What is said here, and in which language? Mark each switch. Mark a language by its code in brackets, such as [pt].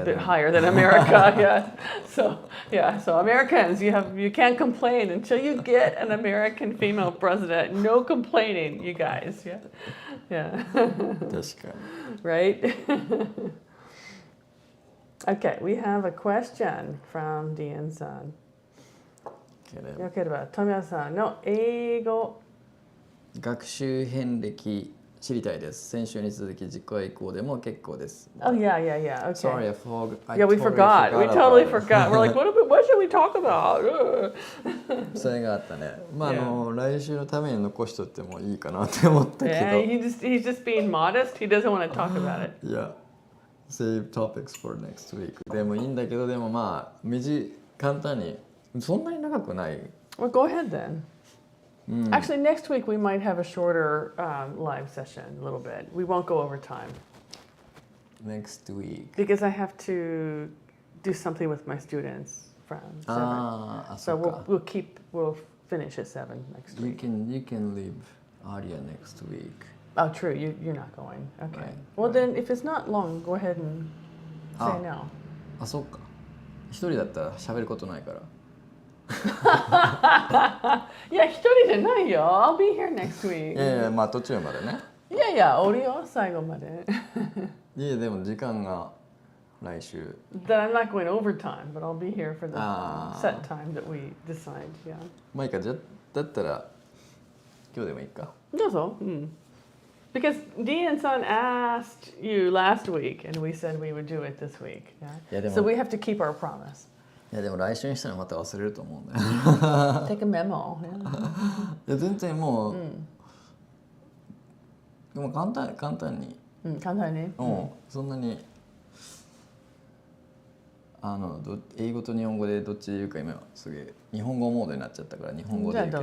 [en] a bit higher than America. So Americans, you can't complain until you get an American female president. No complaining, you guys. Yeah. [ja] 確かに。 [en] Right? Okay, we have a question from Dean-san. [ja] よければ、富谷さんの英語学習遍歴知りたいです。先週に続き次回以降でも結構です。 [en] Oh, yeah. Okay. Sorry, we forgot. We totally forgot. We're like, what should we talk about? [ja] それがあったね。来週のために残しとってもいいかなって思ったけど。 [en] Yeah, he's just being modest. He doesn't want to talk about it. Yeah. Save topics for next week. [ja] でもいいんだけど、でも簡単に、そんなに長くない。 [en] Well, go ahead then. Actually, next week we might have a shorter live session, a little bit. We won't go over time. Next week. Because I have to do something with my students from 7. So we'll finish at 7 next week. You can leave earlier next week. Oh, true. You're not going. Okay. Right. Well, then if it's not long, go ahead and say no. [ja] そっか。一人だったら喋ることないから。いや、一人じゃないよ。 [en] I'll be here next week. [ja] いやいや、途中までね。いや、おるよ、最後まで。いや、でも時間が来週。 [en] That I'm not going overtime, but I'll be here for the set time that we decide. Yeah. [ja] まあいいか、だったら今日でもいいか。どうぞ。 [en] Because Dean-san asked you last week, and we said we would do it this week. Yeah? So we have to keep our promise. [ja] いやでも来週にしたらまた忘れると思うんだよ。 [en] Take a memo. [ja] いや全然もう、でも簡単に。簡単に。そんなに英語と日本語でどっちで言うか今すげえ日本語モードになっちゃったから日本語で言うけど。